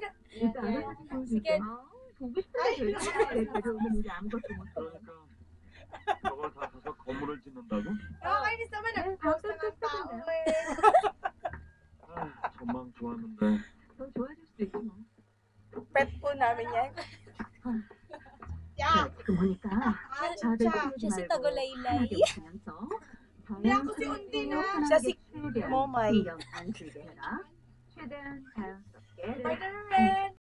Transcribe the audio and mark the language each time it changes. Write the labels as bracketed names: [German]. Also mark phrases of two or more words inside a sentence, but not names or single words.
[Korean] 진짜 알아서 보여줄게. 보고 싶은데 왜 가져오는 일이 아무것도 못 해. 그러니까 저걸 다 사서 건물을 짓는다고? [Filipino] Nakakainis naman. Nag-post na ng tao eh. [Korean] 아, 전망 좋았는데. 더 좋아질 수도 있고 뭐. [Filipino] Pet po namin yan. Yeah. [Korean] 지금 보니까 [Filipino] Ah, [Korean] 다들 [Filipino] siya. [Korean] 싸우지 [Filipino] Siya si [Korean] 말고 [Filipino] Tagolaylay. [Korean] 편하게 웃으면서 [Filipino] Hindi ako si Undi na. Siya si [Korean] 최대한 [Filipino] Momay. [Korean] 신경 안 쓰게 해라. 최대한 자연스럽게 Spider-Man!